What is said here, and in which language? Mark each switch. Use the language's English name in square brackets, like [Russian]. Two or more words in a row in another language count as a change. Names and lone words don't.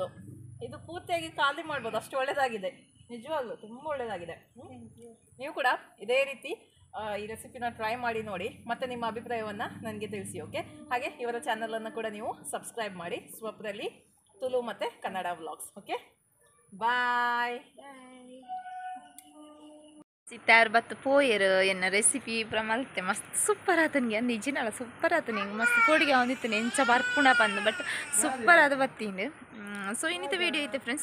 [Kannada] ಇದು ಪೂರ್ತಿಯಾಗಿ ಖಾಲಿ ಮಾಡ್ಬೋದು, ಅಷ್ಟು ಒಳ್ಳೆಯದಾಗಿದೆ. ನಿಜವಾಗ್ಲೂ ತುಂಬ ಒಳ್ಳೆಯದಾಗಿದೆ. ನೀವು ಕೂಡ ಇದೇ ರೀತಿ ಈ ರೆಸಿಪಿನ ಟ್ರೈ ಮಾಡಿ ನೋಡಿ, ಮತ್ತು ನಿಮ್ಮ ಅಭಿಪ್ರಾಯವನ್ನು ನನಗೆ ತಿಳಿಸಿ. ಓಕೆ, ಹಾಗೆ ಇವರ ಚಾನಲನ್ನು ಕೂಡ ನೀವು ಸಬ್ಸ್ಕ್ರೈಬ್ ಮಾಡಿ, ಸ್ವಪ್ನಲ್ಲಿ ತುಳು ಮತ್ತು ಕನ್ನಡ ವ್ಲಾಗ್ಸ್. ಓಕೆ, ಬಾಯ್. [Tulu] ಸಿಟ್ಟಾರು ಬತ್ತು ಪೋಯರು ಎನ್ನ ರೆಸಿಪಿ ಮಲ್ತೆ ಮಸ್ತ್ ಸೂಪರ್ ಆತನಿಗೆ ನಿಜನಲ್ಲ ಸೂಪರ್ ಆತನಿಗೆ ಮಸ್ತ್ ಪೋಡಿಗೆ ಅವನಿತ್ತು ಎಂಚ ಬರ್ಪುಣ ಬಂದು [English] but super [Tulu] ಆದ ಬತ್ತೀನಿ. ಸೊ ಇನ್ನಿತ ವೀಡಿಯೋ ಐತೆ ಫ್ರೆಂಡ್ಸ್.